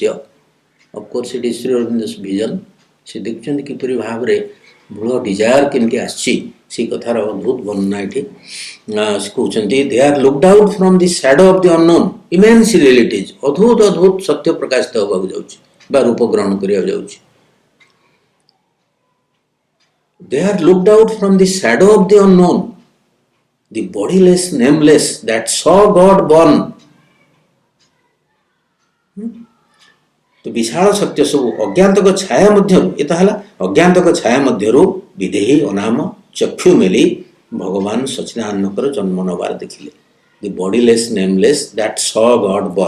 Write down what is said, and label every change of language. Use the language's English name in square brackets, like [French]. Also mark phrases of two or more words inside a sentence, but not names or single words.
[English] Of course it is Sri Aurobindo's vision. [Odia] ସେ ଦେଖୁଛନ୍ତି କିପରି ଭାବରେ ମୂଳ ଡିଜାୟାର କେମିତି ଆସିଛି ସେଇ କଥାର ଅଦ୍ଭୁତ ବର୍ଣ୍ଣନା ଏଠି ସେ କହୁଛନ୍ତି। [English] They are looked out from the shadow of the unknown immense realities. [Odia] ଅଦ୍ଭୁତ ଅଦ୍ଭୁତ ସତ୍ୟ ପ୍ରକାଶିତ ହେବାକୁ ଯାଉଛି ବା ରୂପ ଗ୍ରହଣ କରିବାକୁ ଯାଉଛି। [English] They are looked out from the shadow of the unknown, the bodiless, nameless that saw God born. [Odia] ତ ବିଶାଳ ସତ୍ୟ ସବୁ ଅଜ୍ଞାତକ ଛାୟା ମଧ୍ୟରୁ, ଏତ ହେଲା ଅଜ୍ଞାତକ ଛାୟା ମଧ୍ୟରୁ ବିଦେହୀ ଅନାମ ଚକ୍ଷୁ ମେଲି ଭଗବାନ ସଚ୍ଚିଦାନନ୍ଦଙ୍କର ଜନ୍ମ ନେବାର ଦେଖିଲେ। [English] The bodiless nameless that saw God born.